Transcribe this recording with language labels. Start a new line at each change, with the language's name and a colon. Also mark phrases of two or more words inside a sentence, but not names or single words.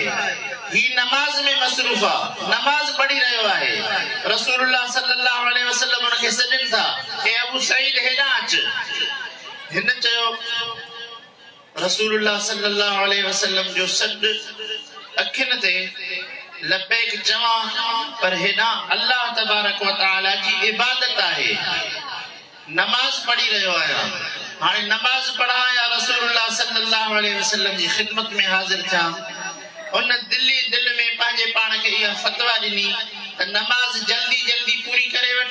Sindhi: ही नमाज़ में मसरूफ़ आहे, नमाज़ पढ़ी रहियो आहे,
Arabic: رسول الله صلى الله عليه وسلم
Sindhi: उनखे सॾनि था हे अबू सईद हेॾां अच। हिन चयो
Arabic: رسول الله صلى الله عليه وسلم
Sindhi: जो सॾ अखियुनि ते लब्बैक चवां, पर हेॾां
Arabic: الله تبارك وتعالى
Sindhi: जी इबादत आहे, नमाज़ पढ़ी रहियो आहियां। हाणे नमाज़ पढ़ां या
Arabic: رسول الله صلى الله عليه وسلم
Sindhi: जी ख़िदमत में हाज़िर थियां। उन दिल में पंहिंजे पाण खे इहा फतवा ॾिनी त नमाज़ जल्दी जल्दी पूरी करे वठ।